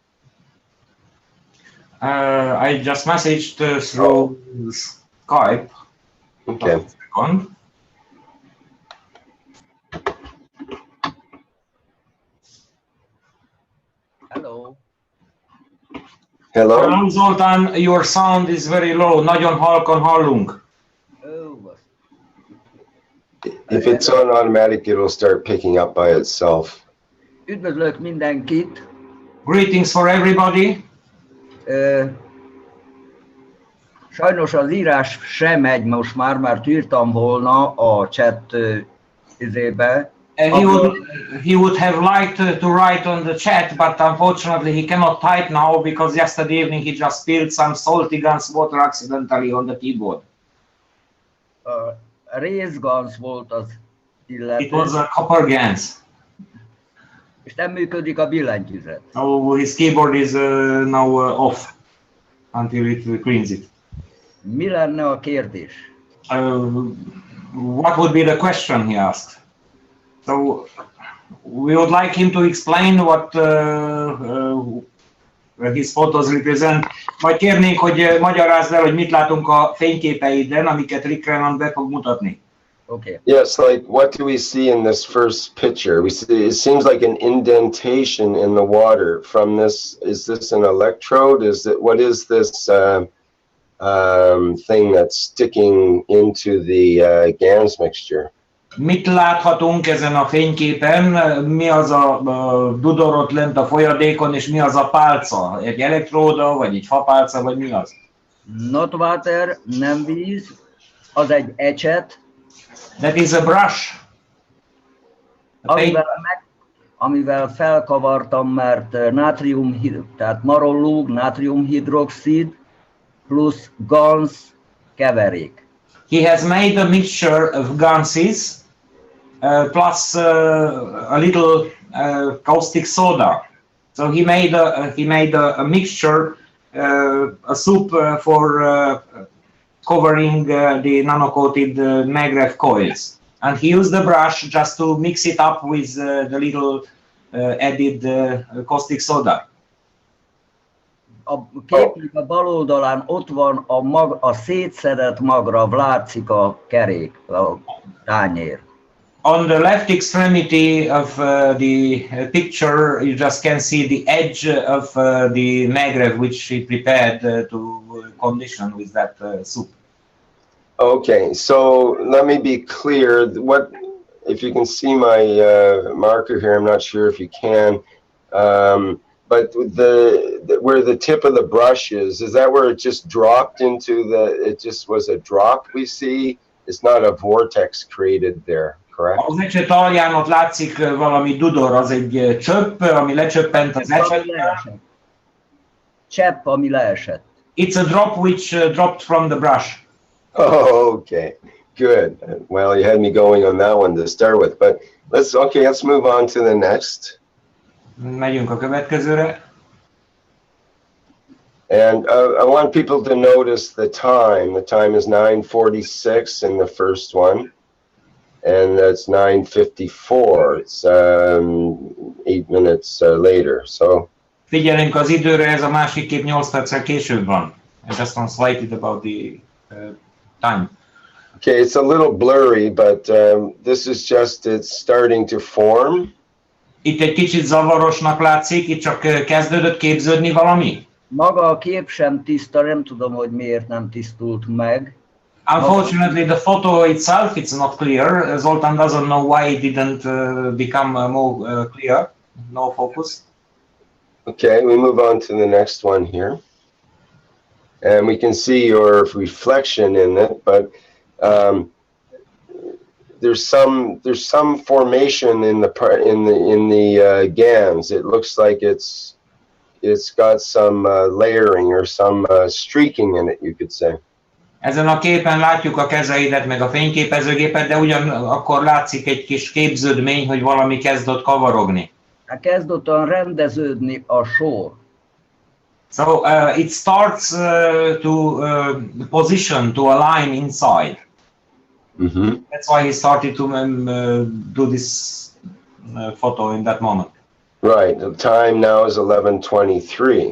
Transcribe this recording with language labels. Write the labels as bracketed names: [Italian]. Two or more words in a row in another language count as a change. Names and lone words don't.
[English] I just messaged through Skype. Okay. Just a second. Hello. Hello? Hello, Zoltan. Your sound is very low. [Hungarian] Nagyon halkan hallunk. [English] Oh. If it's on automatic, it'll start picking up by itself. [Hungarian] Üdvözlök mindenkit. [English] Greetings for everybody. [Hungarian] Sajnos az írás sem megy most már, mert írtam volna a chat izébe. [English] He would have liked to write on the chat, but unfortunately he cannot type now because yesterday evening he just spilled some salty guns water accidentally on the keyboard. [Hungarian] Részgans volt az illető. [English] It was a copper gans. [Hungarian] És nem működik a billentyűzet. [English] So his keyboard is now off until it cleans it. [Hungarian] Mi lenne a kérdés? [English] What would be the question, he asked. So we would like him to explain what his photos represent. [Hungarian] Majd kérnénk, hogy magyarázd el, hogy mit látunk a fényképeiden, amiket Rick Renan be fog mutatni. [English] Okay. Yes, like what do we see in this first picture? We see it seems like an indentation in the water from this. Is this an electrode? What is this thing that's sticking into the GANS mixture? [Hungarian] Mit láthatunk ezen a fényképen? Mi az a dudor ott lent a folyadékon, és mi az a pálca? Egy elektróda, vagy egy fapálca, vagy mi az? [English] Not water, [Hungarian] nem víz, az egy ecset. [English] That is a brush. [Hungarian] Amivel felkavartam, mert tehát marollóg, nátriumhidroxid plusz GANS keverék. [English] He has made a mixture of ganses plus a little caustic soda. So he made a mixture, a soup for covering the nano-coated maglev coils. And he used the brush just to mix it up with the little added caustic soda. [Hungarian] A képnek a bal oldalán ott van a szétszedett magrav, látszik a kerék, a tányér. [English] On the left extremity of the picture, you just can see the edge of the maglev, which he prepared to condition with that soup. Okay, so let me be clear. If you can see my marker here, I'm not sure if you can. But where the tip of the brush is that where it just dropped into it just was a drop we see? It's not a vortex created there, correct? [Hungarian] Az ecset alján ott látszik valami dudor, az egy csöpp, ami lecsöppent az ecsetben. Csepp, ami leesett. [English] It's a drop which dropped from the brush. Oh, okay, good. Well, you had me going on that one to start with, but let's move on to the next. [Hungarian] Megyünk a következőre. [English] And I want people to notice the time. The time is 9:46 in the first one, and that's 9:54. It's 8 minutes later. So. [Hungarian] Figyelünk az időre, ez a másik kép 8 perccel később van. [English] I just translated about the time. Okay, it's a little blurry, but this is just, it's starting to form. [Hungarian] Itt egy kicsit zavarosnak látszik, itt csak kezdődött képződni valami. Maga a kép sem tiszta, nem tudom, hogy miért nem tisztult meg. [English] Unfortunately, the photo itself, it's not clear. Zoltan doesn't know why it didn't become more clear, no focus. Okay, we move on to the next one here. And we can see your reflection in it, but there's some formation in the GANs. It looks like it's got some layering or some streaking in it, you could say. [Hungarian] Ezen a képen látjuk a kezeidet, meg a fényképezőgépet, de ugyanakkor látszik egy kis képződmény, hogy valami kezd ott kavarogni. Kezd ott rendeződni a sor. [English] So it starts to position, to align inside. That's why he started to do this photo in that moment. Right. The time now is 11:23.